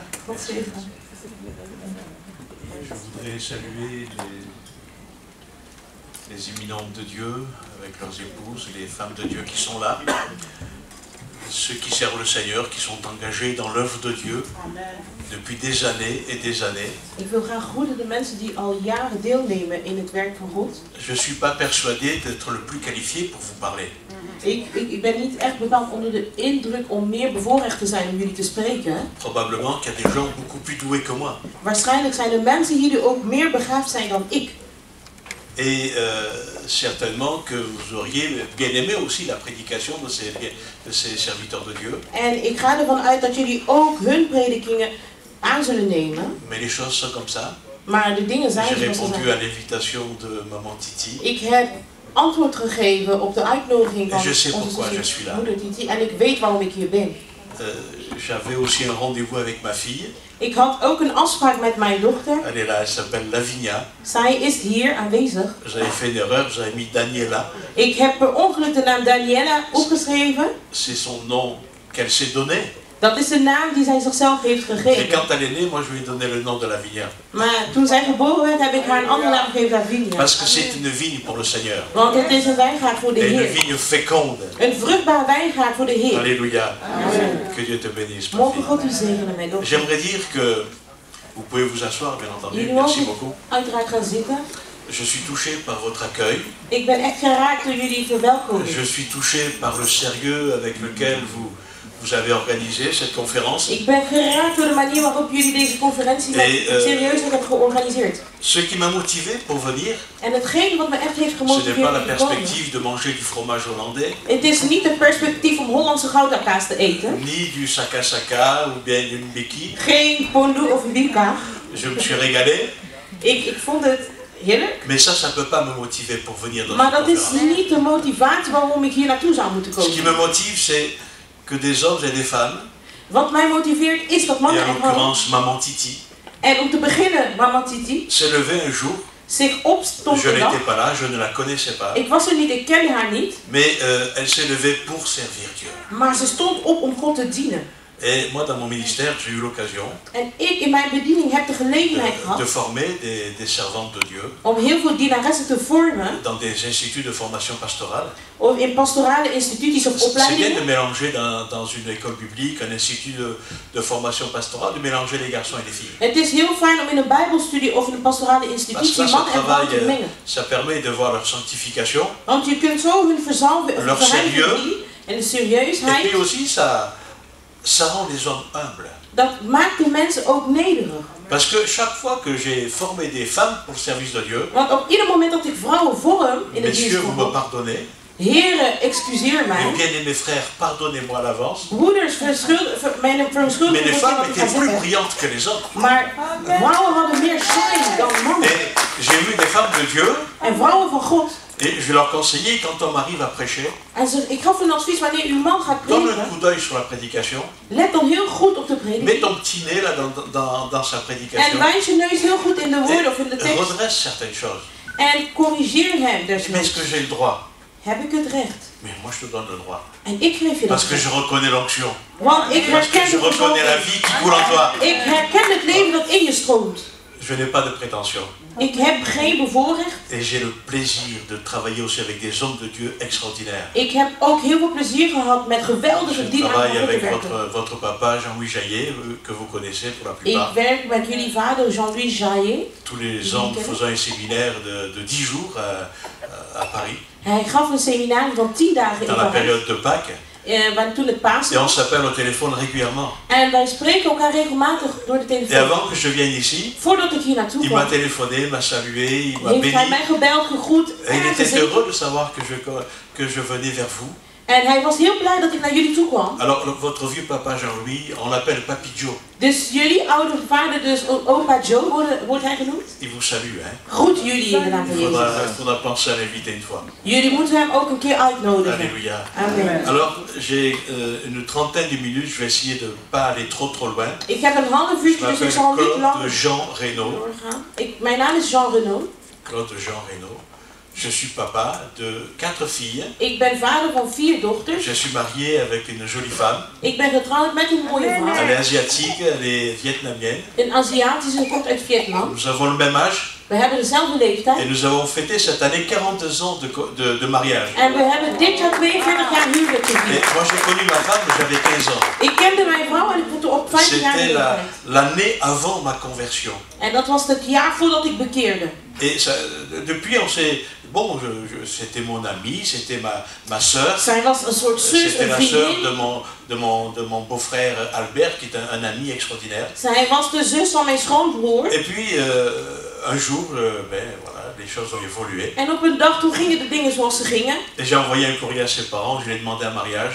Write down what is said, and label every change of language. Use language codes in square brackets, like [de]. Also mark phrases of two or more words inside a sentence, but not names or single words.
[nl] God zegen. [fr] Je voudrais saluer les imminentes de Dieu avec leurs épouses, les femmes de Dieu qui sont là, ceux qui servent le Seigneur, qui sont engagés dans l'œuvre de Dieu depuis des années et des années. [nl] Ik wil graag groeten de mensen die al jaren deelnemen in het werk van God. [fr] Je ne suis pas persuadé d'être le plus qualifié pour vous parler. [nl] Ik ben niet echt bepaald onder de indruk om meer bevoorrecht te zijn om jullie te spreken. [fr] Probablement qu'il y a des gens beaucoup plus doués que moi. [nl] Waarschijnlijk zijn er mensen hier die ook meer begaafd zijn dan ik. [fr] Et certainement que vous auriez bien aimé aussi la prédication de ces serviteurs de Dieu. [nl] En ik ga ervan uit dat jullie ook hun predikingen aan zullen nemen. [fr] Mais les choses sont comme ça. [nl] Maar de dingen zijn [fr] J'ai [nl] zoals ze [fr] répondu [nl] zijn. [fr] à l'invitation de Maman Titi. [nl] Ik heb antwoord gegeven op de uitnodiging van [fr] Je sais [nl] onze [fr] pourquoi je suis là. [nl] moeder Titi en ik weet waarom ik hier ben. [fr] J'avais aussi un rendez-vous avec ma fille. [nl] Ik had ook een afspraak met mijn dochter. [fr] Elle est là, elle s'appelle Lavinia. [nl] Zij is hier aanwezig. [fr] J'avais fait une erreur, j'avais mis Daniela. [nl] Ik heb per ongeluk de naam Daniela opgeschreven. [fr] C'est son nom qu'elle s'est donné. [nl] Dat is de naam die zij zichzelf heeft [fr] Et [nl] gegeven. [fr] quand elle est née, moi je lui ai donné le nom de Lavinia. [nl] Maar toen zij geboren werd, heb ik haar een andere naam gegeven, Lavinia. [fr] Parce que c'est une vigne pour le Seigneur. [nl] Want het is een wijngaard voor de [fr] Et une [nl] Heer. [fr] vigne féconde. [nl] Een vruchtbaar wijngaard voor de Heer. [fr] Alléluia. Que Dieu te bénisse, ma [nl] Mogen [fr] fille. [nl] God u zegenen, mijn dochter. [fr] J'aimerais dire que vous pouvez vous asseoir, bien entendu. [nl] Jullie [fr] Merci [nl] mogen [fr] beaucoup. [nl] uiteraard gaan zitten. [fr] Je suis touché par votre accueil. [nl] Ik ben echt geraakt door jullie verwelkoming. [fr] Je suis touché par le sérieux avec lequel vous avez organisé cette conférence. [nl] Ik ben geraakt door de manier waarop jullie deze conferentie met serieusheid hebben georganiseerd. [fr] Ce qui m'a motivé pour venir, [nl] En hetgeen wat me echt heeft [fr] ce n'est pas [nl] gemotiveerd [fr] la [nl] om te komen. [fr] perspective de manger du fromage hollandais, [nl] Het is niet het perspectief om Hollandse goudakaas te eten. [fr] ni du saka ou bien d'une biki. [nl] Geen pondu of bika. [fr] Je me suis régalé, [nl] Ik vond het heerlijk. [fr] mais ça peut pas me motiver pour venir dans [nl] Maar [fr] cette [nl] dat is [fr] conférence. [nl] niet de motivatie waarom ik hier naartoe zou moeten [fr] Ce qui [nl] komen. [fr] me motive, c'est que des hommes et des femmes, [nl] Wat mij motiveert is dat [fr] et [nl] mannen en en vrouwen, [fr] l'occurrence Maman Titi, [nl] en om te beginnen, Mama Titi, [fr] s'est levée un jour. [nl] zich opstond [fr] Je [nl] een dag. [fr] n'étais pas là, je ne la connaissais pas, [nl] Ik was er niet, ik kende haar niet, [fr] mais elle s'est levée pour servir Dieu. [nl] maar ze stond op om God te dienen. [fr] Et moi, dans mon ministère, j'ai eu l'occasion [nl] En ik in mijn bediening heb de gelegenheid [fr] de [nl] gehad [fr] former des servantes de Dieu [nl] om heel veel dienaressen te vormen, [fr] dans des instituts de formation pastorale. [nl] of in pastorale instituties of [fr] C'est bien de [nl] opleidingen. [fr] mélanger dans une école biblique, un institut de formation pastorale, de mélanger les garçons et les filles. [nl] Het is heel fijn om in een bijbelstudie of in een pastorale [fr] Parce [nl] institutie [fr] que ça, ce [nl] man en vrouw te [fr] travail, [nl] mengen. [fr] ça permet de voir leur sanctification. [nl] Want je kunt zo hun verzalven of [fr] Leur [nl] verheiligen [fr] sérieux. [nl] zien en de [fr] Et [nl] serieusheid. [fr] puis aussi, ça rend les hommes humbles. [nl] Dat maakt de mensen ook nederig. [fr] Parce que chaque fois que j'ai formé des femmes pour le service de Dieu, [nl] Want op ieder moment dat ik vrouwen vorm in de dienst [fr] messieurs, [nl] van [fr] vous me [nl] God, [fr] pardonnez, [nl] heren, excuseer [fr] mes [nl] mij. [fr] bien-aimés frères, pardonnez-moi à l'avance, [nl] Broeders, mijn [fr] mais [nl] verontschuldiging [fr] les [nl] voor [fr] femmes [nl] wat ik ga [fr] étaient plus [nl] zeggen. [fr] brillantes que les hommes. [nl] Maar vrouwen hadden meer shine dan mannen. [fr] Et de Dieu. [nl] En vrouwen van God. [fr] Et je leur conseillais, quand ton mari va prêcher, [nl] En ik gaf een advies wanneer uw man gaat [fr] donne un [nl] prediken. [fr] coup d'œil sur la prédication. [nl] Let dan heel goed op de [fr] Mets [nl] prediking. [fr] ton petit nez là dans sa [nl] En [fr] prédication. [nl] wijs je neus heel goed in de woorden of in de [fr] Et [nl] tekst. [fr] redresse certaines choses. [nl] En corrigeer hem [fr] Mais est-ce [nl] desnoods. [fr] que j'ai le droit? [nl] Heb ik het recht? [fr] Mais moi je te donne le droit. [nl] En ik geef je dat [fr] Parce que [nl] recht. [fr] je reconnais l'onction. [nl] Want ik [fr] Parce que [nl] herken [fr] je [nl] de [fr] reconnais la [nl] gezondheid. [fr] vie qui coule en toi. [nl] Ik herken het leven dat in je stroomt. [fr] Je n'ai pas de prétention. [nl] Ik heb geen bevoorrecht. [fr] Et j'ai le plaisir de travailler aussi avec des hommes de Dieu extraordinaires. [nl] Ik heb ook heel veel plezier gehad met geweldige [fr] Je [nl] dienaren [fr] travaille [nl] van God te [fr] avec [nl] werken. [fr] votre papa Jean-Louis Jaillet, que vous connaissez pour la [nl] Ik [fr] plupart. [nl] werk met jullie vader Jean-Louis Jaillet. [fr] Tous les ans, nous faisons un séminaire de 10 jours à Paris, [nl] Hij gaf een seminarie van 10 dagen in [fr] dans la [nl] Parijs. [fr] période de Pâques. [nl] Want toen het Pasen [fr] Et on [nl] was. [fr] s'appelle au téléphone régulièrement. [nl] En wij spreken elkaar regelmatig door de [fr] Et [nl] telefoon. [fr] avant que je vienne ici, [nl] Voordat ik hier naartoe [fr] il m'a [nl] kwam, [fr] téléphoné, m'a salué, il m'a [nl] heeft hij [fr] béni. [nl] mij gebeld, gegroet [fr] Et [nl] en [fr] il était [nl] gezegend. [fr] heureux de savoir que je venais vers vous. [nl] En hij was heel blij dat ik naar jullie toe kwam. [fr] Alors, votre vieux papa Jean-Louis, on l'appelle Papi Joe. [nl] Dus jullie oude vader, dus opa Joe, wordt hij genoemd? [fr] Il vous salue, hein. [nl] Groet jullie in de naam van [fr] Il [nl] Jezus. [fr] faudra penser à l'inviter une fois. [nl] Jullie moeten hem ook een keer uitnodigen. [fr] Alléluia. Amen. Alors, j'ai une trentaine de minutes, je vais essayer de ne pas aller trop loin. [nl] Ik heb een half [fr] Je [nl] uurtje, dus ik [fr] m'appelle [nl] zal niet [fr] Claude [nl] lang [fr] Jean Reynaud. [nl] doorgaan. Mijn naam is Jean Renaud. [fr] Claude Jean Reynaud. Je suis papa de 4 filles. [nl] Ik ben vader van 4 dochters. [fr] Je suis marié avec une jolie femme. [nl] Ik ben getrouwd met een mooie [fr] Elle [nl] vrouw. [fr] est asiatique, elle est vietnamienne. [nl] Een Aziatische, komt uit Vietnam. [fr] Nous avons le même âge [nl] We hebben dezelfde leeftijd. [fr] et nous avons fêté cette année 42 ans de mariage. [nl] En we hebben dit jaar 42 jaar huwelijk [fr] Et [nl] gevierd. [fr] moi j'ai connu ma femme, j'avais 15 ans. [nl] Ik kende mijn vrouw en ik was op 15 jaar [fr] C'était [nl] leeftijd. [fr] l'année avant ma conversion. [nl] En dat was het jaar voordat ik bekeerde. [fr] Et ça, depuis on s'est... Bon, c'était mon ami, c'était ma sœur. [nl] Zij was een soort zus, [fr] C'était [nl] een [fr] la sœur [nl] vriendin. [fr] de mon beau-frère Albert, qui est un ami extraordinaire. [nl] Zij was de zus van mijn schoonbroer. [fr] Et puis, un jour, voilà, les choses ont évolué. [nl] En op een dag toen gingen de dingen zoals ze gingen. [fr] Et j'ai envoyé un courrier à ses parents, je lui ai demandé un mariage.